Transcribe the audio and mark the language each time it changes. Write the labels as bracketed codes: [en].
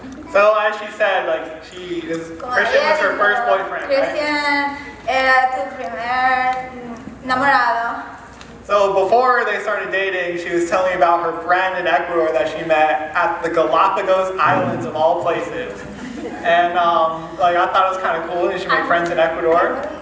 [en] So as she said, like Christian was her first boyfriend, [es] Christian era tu primer enamorado. [en] So before they started dating, she was telling me about her friend in Ecuador that she met at the Galapagos Islands of all places. And like I thought it was kind of cool that she made friends in Ecuador.